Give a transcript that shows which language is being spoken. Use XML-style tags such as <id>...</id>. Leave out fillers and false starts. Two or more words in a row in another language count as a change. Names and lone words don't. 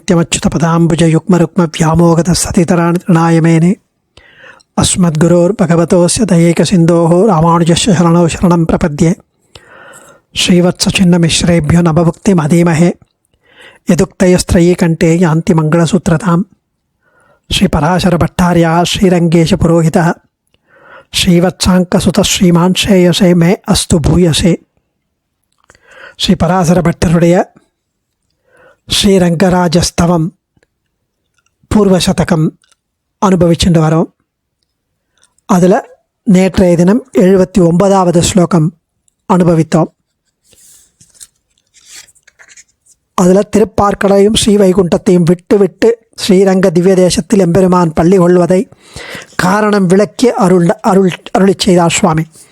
<sa>नित्यमच्युतपदाम्बुजयुग्मरुक्मव्यामोगतस्ततितराणि तृणाय मेने अस्मद्गुरोर्भगवतोऽस्य दयैकसिन्धोः रामानुजस्य शरणौ शरणं प्रपद्ये श्रीवत्सचिन्नमिश्रेभ्यो नभभुक्तिमधीमहे यदुक्तयस्त्रयी कंठे यान्ति मङ्गलसूत्रताम् श्रीपराशरभट्टार्यः श्रीरङ्गेशपुरोहितः श्रीवत्साङ्कसुतः श्रीमान् श्रेयसे मे अस्तु भूयसे.</sa> <ta>श्रीपराशरभट्टरुடைய ஸ்ரீரங்கராஜஸ்தவம் பூர்வசதகம் அனுபவிச்சுட்டு வரோம். அதில் நேற்றைய தினம் 79வது ஸ்லோகம் அனுபவித்தோம். அதில் திருப்பார்க்கடலையும் ஸ்ரீ வைகுண்டத்தையும் விட்டு விட்டு ஸ்ரீரங்க திவ்ய தேசத்தில் எம்பெருமான் பள்ளி கொள்வதை காரணம் விளக்கி அருளி செய்தார் சுவாமி.</ta>